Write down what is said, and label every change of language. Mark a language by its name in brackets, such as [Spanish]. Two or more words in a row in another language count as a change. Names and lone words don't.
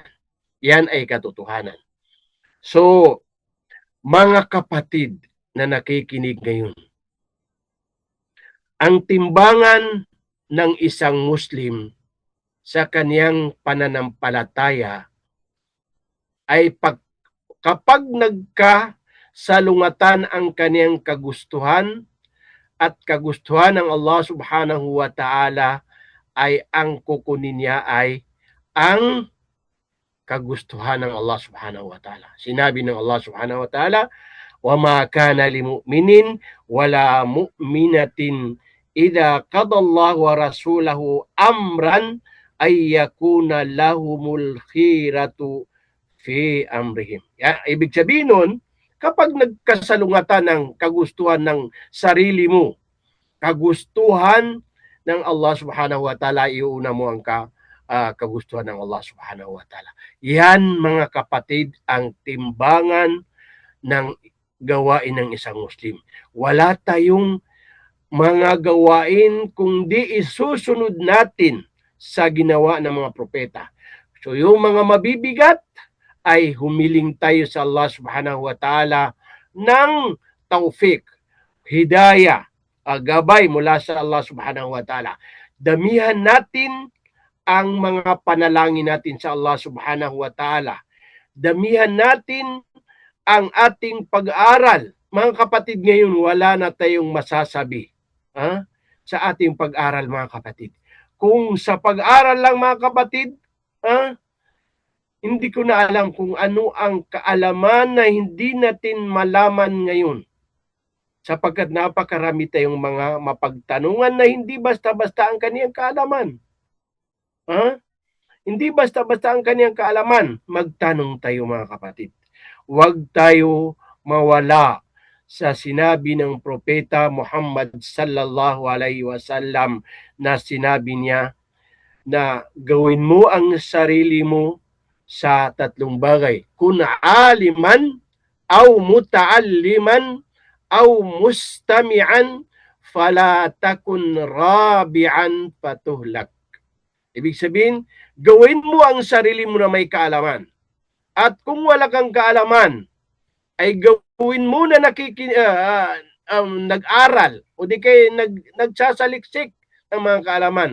[Filipino] Yan ay katotohanan. So, mga kapatid na nakikinig ngayon, ang timbangan ng isang Muslim sa kaniyang pananampalataya ay kapag nagkasalungatan ang kaniyang kagustuhan at kagustuhan ng Allah [Arabic] سبحانه وتعالى, [Filipino] ay ang kukunin niya ay ang kagustuhan ng Allah [Arabic] سبحانه وتعالى. [Filipino] Sinabi ng [Arabic] الله سبحانه وتعالى, وَمَا كَانَ لِمُؤْمِنٍ وَلَا مُؤْمِنَةٍ إِذَا قَضَى اللَّهُ وَرَسُولَهُ أَمْرًا أَن يَكُونَ لَهُمُ الْخِيرَةُ فِي أَمْرِهِمْ. [Filipino] Ibig sabihin nun, kapag nagkasalungatan ng kagustuhan ng sarili mo, kagustuhan ng Allah [Arabic] سبحانه وتعالى, [Filipino] iuna mo ang kagustuhan ng Allah [Arabic] سبحانه وتعالى. [Filipino] Yan mga kapatid ang timbangan ng gawain ng isang Muslim. Wala tayong mga gawain kundi isusunod natin sa ginawa ng mga propeta. So yung mga mabibigat ay humiling tayo sa Allah [Arabic] سبحانه وتعالى [Filipino] ng taufik, hidayah, gabay mula sa Allah [Arabic] سبحانه وتعالى. [Filipino] Damihan natin ang mga panalangin natin sa Allah [Arabic] سبحانه وتعالى. [Filipino] Damihan natin ang ating pag-aaral. Mga kapatid, ngayon wala na tayong masasabi sa ating pag-aaral, mga kapatid. Kung sa pag-aaral lang, mga kapatid, hindi ko na alam kung ano ang kaalaman na hindi natin malaman ngayon. Sapagkat napakarami tayong mga mapagtanungan na hindi basta-basta ang kaniyang kaalaman. Hindi basta-basta ang kaniyang kaalaman. Magtanong tayo, mga kapatid. Huwag tayo mawala sa sinabi ng propeta Muhammad [Arabic] صلى الله عليه وسلم [Filipino] na sinabi niya na gawin mo ang sarili mo sa tatlong bagay. [Arabic] كن عالما أو متعلما أو مستمعا ولا تكن رابعا فتهلك. [Filipino] Ibig sabihin, gawin mo ang sarili mo na may kaalaman. At kung wala kang kaalaman, ay gawin mo na nag-aral o di kayo nagsasaliksik ng mga kaalaman.